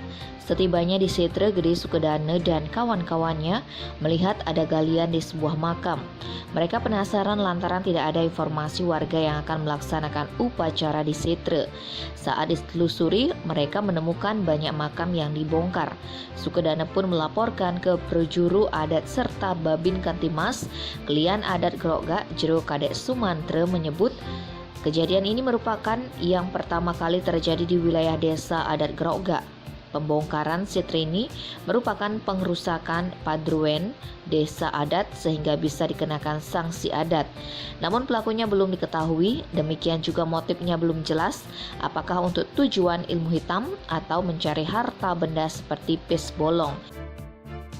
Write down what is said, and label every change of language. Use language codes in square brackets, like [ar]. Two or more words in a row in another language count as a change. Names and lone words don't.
[id] Setibanya di Setre, Gede Sukdane dan kawan-kawannya melihat ada galian di sebuah makam. Mereka penasaran lantaran tidak ada informasi warga yang akan melaksanakan upacara di Setre. Saat ditelusuri, mereka menemukan banyak makam yang dibongkar. Sukdane pun melaporkan ke Prajuru Adat serta Babin Kantimas Kelian Adat Grogak Jero Kadek Sumantre menyebut kejadian ini merupakan yang pertama kali terjadi di wilayah Desa Adat Grogak. Pembongkaran Setre ini merupakan pengrusakan padroen desa adat sehingga bisa dikenakan sanksi adat. Namun pelakunya belum diketahui, demikian juga motifnya belum jelas, apakah untuk tujuan ilmu hitam atau mencari harta benda seperti pis bolong.